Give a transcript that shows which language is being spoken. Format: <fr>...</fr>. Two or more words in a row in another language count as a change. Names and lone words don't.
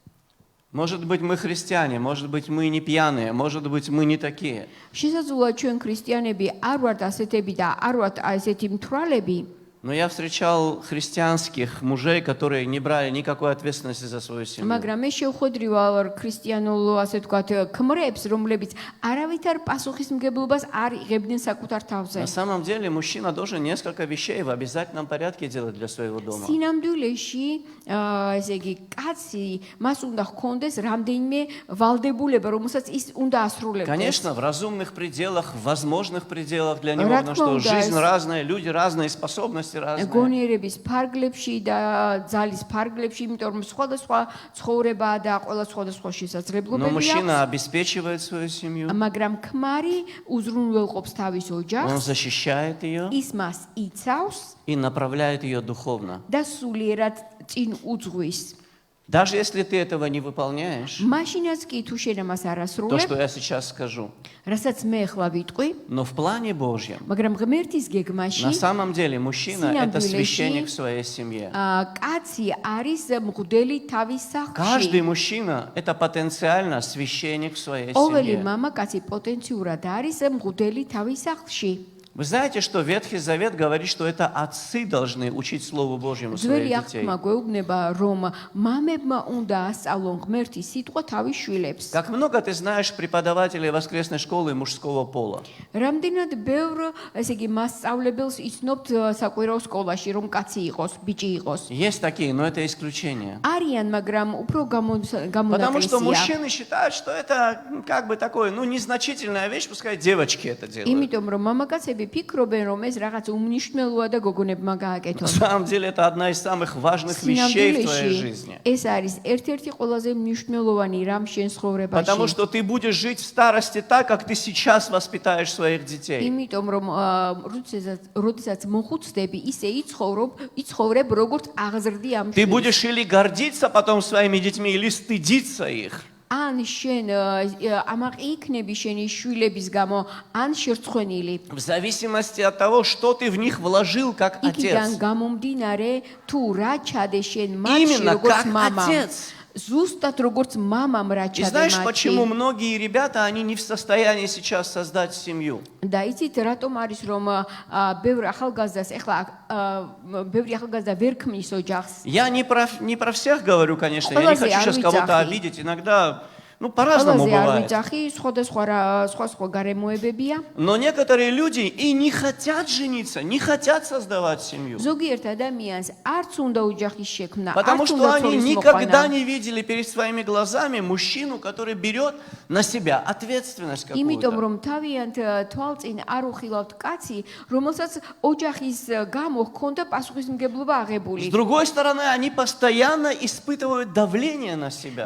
<ru>Может быть, мы христиане, может быть, мы не пьяные, может быть, мы не такие.</ru> <ka>შესაძლოა ჩვენ ქრისტიანები არ ვართ ასეთები და არ ვართ ასეთი მთვრალები.</ka> <ru>Но я встречал христианских мужей, которые не брали никакой ответственности за свою семью.</ru> <ka>მაგრამ მე შევხვედრი ვარ ქრისტიანულ ასე ვთქვათ ქმრებს, რომლებიც არავითარ პასუხისმგებლობას არ იღებდნენ საკუთარ თავზე.</ka> <ru>На самом деле, мужчина должен несколько вещей в обязательном порядке делать для своего дома.</ru> <ka>სინამდვილეში ესე იგი კაცი მას უნდა ჰქონდეს რამდენიმე ვალდებულება, რომელსაც ის უნდა ასრულებდეს.</ka> <ru>Конечно, в разумных пределах, в возможных пределах для него, Рад потому что вам, да, жизнь разная, люди разные, способности разные.</ru> <ka>გონიერების ფარგლებში და ძალის ფარგლებში, იმიტომ რომ სხვადასხვა ცხოვრებაა და ყველა სხვადასხვა</ka> <ru>Но</ru> <ka>შესაძლებლობები აქვს.</ka> <ru>мужчина обеспечивает свою семью,</ru> <ka>მაგრამ ქმარი უზრუნველყოფს თავის</ka> <ru>он</ru> <ka>ოჯახს,</ka> <ru>защищает ее</ru> <ka>ის მას იცავს</ka> <ru>и направляет ее духовно.</ru> <ka>და სულიერად წინ უძღვის.</ka> <ru>Даже если ты этого не выполняешь,</ru> <ka>მაშინაც კი თუ შენ ამას არ</ka> <ru>то,</ru> <ka>ასრულებ,</ka> <ru>что я сейчас скажу,</ru> <ka>რასაც მე ახლა ვიტყვი,</ka> <ru>но в плане Божьем,</ru> <ka>მაგრამ ღმერთის гегმაში</ka> <ru>на самом деле мужчина – это</ru> <ka>Синამდვილეში,</ka> <ru>священник в своей семье.</ru> <ka>კაცი არის მღვდელი თავის</ka> <ru>Каждый</ru> <ka>სახლში.</ka> <ru>мужчина – это потенциально священник в своей</ru> <ka>ყოველი</ka> <ru>семье.</ru> <ka>მამაკაცი პოტენციურად არის მღვდელი თავის сახლში.</ka> <ru>Вы знаете, что Ветхий Завет говорит, что это отцы должны учить Слову Божьему</ru> <ka>ძველი</ka> <ru>своих детей.</ru> <ka>აღთქმა გვეუბნება, რომ მამებმა უნდა ასწავლონ ღმერთის სიტყვა თავის შვილებს.</ka> <ru>Как много ты знаешь преподавателей воскресной школы мужского пола?</ru> <ka>რამდენად ბევრ, ესე იგი, მასწავლებელს იცნობთ საკვირაო სკოლაში, რომ კაცი იყოს, ბიჭი იყოს.</ka> <ru>Есть такие, но это исключение.</ru> <ka>არიან, მაგრამ უფრო</ka> <ru>Потому что</ru> <ka>გამონაკლისია.</ka> <ru>мужчины считают, что это как бы такое, незначительная вещь, пускай девочки это делают.</ru> <ka>იმიტომ რომ მამაკაცები ფიქრობენ, რომ ეს რაღაც უმნიშვნელოა და გოგონებმა გააკეთონ.</ka> <ru>На самом деле это одна из самых важных вещей в твоей жизни.</ru> <ka>ეს არის ერთ-ერთი ყველაზე მნიშვნელოვანი რამ შენ</ka> <ru>Потому</ru> <ka>ცხოვრებაში.</ka> <ru>что ты будешь жить в старости так, как ты сейчас воспитаешь своих детей.</ru> <ka>იმიტომ რომ როდესაც მოხუცდები, ისე იცხოვრებ, როგორც აღზრდი ამ</ka> <ru>Ты</ru> <ka>შვილს.</ka> <ru>будешь или гордиться потом своими детьми, или стыдиться их.</ru> <ka>ან შენ ამაყი იქნები შენი შვილების გამო, ან შერცხვენილი.</ka> <ru>В зависимости от того, что ты в них вложил как</ru> <ka>იქიდან</ka> <ru>отец.</ru> <ka>გამომდინარე, თუ რა ჩადე შენ მათში</ka> <ru>Именно</ru> <ka>როგორც</ka> <ru>как мама. отец.</ru> <ka>ზუსტად როგორც мамам რა</ka> <ru>И</ru> <ka>ჩადე</ka> <ru>знаешь,</ru> <ka>მათში.</ka> <ru>почему многие ребята, они не в состоянии сейчас создать семью?</ru> <ka>და იცით რატომ არის რომ ბევრ ახალგაზრდას ეხლა ბევრი ახალგაზრდა ვერ ქმნის ოჯახს.</ka> <ru>Я не про всех говорю, конечно, я не хочу сейчас кого-то обидеть. Иногда, по-разному</ru> <ka>ყველაზე არ</ka> <ru>бывает.</ru> <ka>ვიცახი, სხვა გარემოებებია.</ka> <ru>Но некоторые люди и не хотят жениться, не хотят создавать семью.</ru> <ka>ზოგიერთ ადამიანს არც უნდა ოჯახის შექმნა,</ka> <ru>Потому</ru> <ka>არც</ka> <ru>что</ru> <ka>უნდა</ka> <ru>они</ru> <ka>ცოლის</ka> <ru>никогда</ru> <ka>მოყვანა.</ka> <ru>не видели перед своими глазами мужчину, который берет на себя ответственность</ru> <ka>იმიტომ</ka> <ru>какую-то.</ru> <ka>რომ თავიანთ თვალწინ არ უხილავთ კაცი, რომელსაც ოჯახის გამო ჰქონდა პასუხისმგებლობა</ka> <ru>С</ru> <ka>აღებული.</ka> <ru>другой стороны, они постоянно испытывают давление на себя.</ru>